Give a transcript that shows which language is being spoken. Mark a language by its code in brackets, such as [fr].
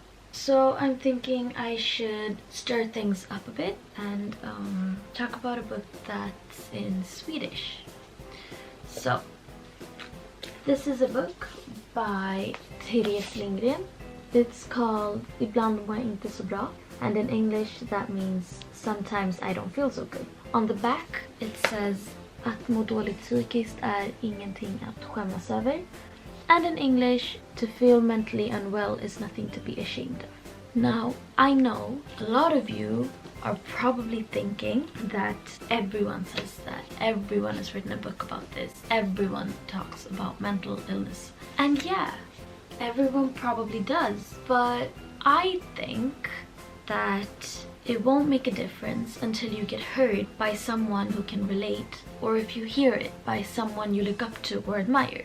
[en] So I'm thinking I should stir things up a bit and talk about a book that's in Swedish. So this is a book by Therese Lindgren. It's called [sv] Ibland mår jag inte så bra, [en] and in English that means Sometimes I don't feel so good. On the back it says [sv] att må dåligt psykiskt är ingenting att skämmas över, [en] and in English to feel mentally unwell is nothing to be ashamed of. Now, I know a lot of you are probably thinking that everyone says that. Everyone has written a book about this. Everyone talks about mental illness. And yeah, everyone probably does. But I think that it won't make a difference until you get heard by someone who can relate, or if you hear it by someone you look up to or admire.